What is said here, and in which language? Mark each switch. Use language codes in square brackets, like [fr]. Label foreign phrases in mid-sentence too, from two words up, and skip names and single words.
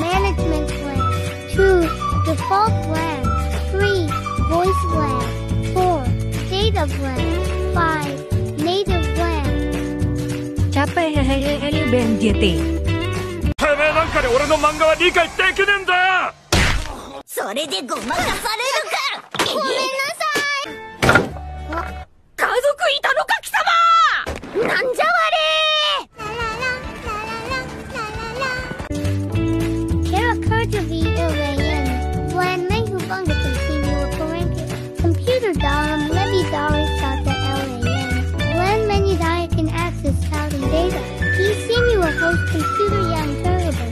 [en] Management LAN 2. Default LAN 3. Voice LAN 4. Data LAN 5. Native LAN. [id] Capek hehehe BMJT. [ja] てめえなんかで俺の漫画は理解できねえんだよ。それでごまかされるか。ごめんなさい。家族いたのか貴様。なんじゃわれ。 [id] Kerja VLAN, LAN menghubungkan semua perangkat komputer dalam lebih dari satu LAN. LAN menyediakan akses saling data di semua host komputer yang terhubung.